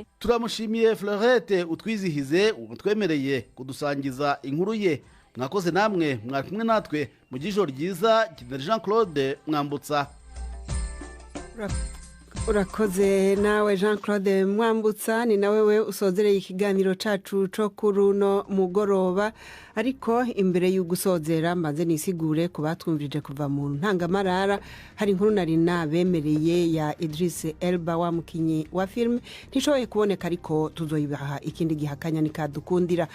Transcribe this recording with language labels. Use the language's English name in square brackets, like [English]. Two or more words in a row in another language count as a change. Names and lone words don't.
[Rundi] Turamushimiye Florette utwizihize utwemereye kudusangiza inkuru ye. Mwakoze namwe mwari kumwe natwe mu gijoro ryiza. Jean Claude Mwambutsa. Urakoze nawe Jean Claude Mwambutsa, ni nawe we usozereye ikiganiro cacu cyo kuri uno mugoroba. Ariko imbere y'ugusozera mbanze nisigure ku batwumvirije kuva mu ntangamarara. Hari inkuru nari nabemereye ya Idris Elba wa mukinyi wa film ntishoboye kuboneka, ariko tuzoyibaha ikindi gihakanya nikadukundira.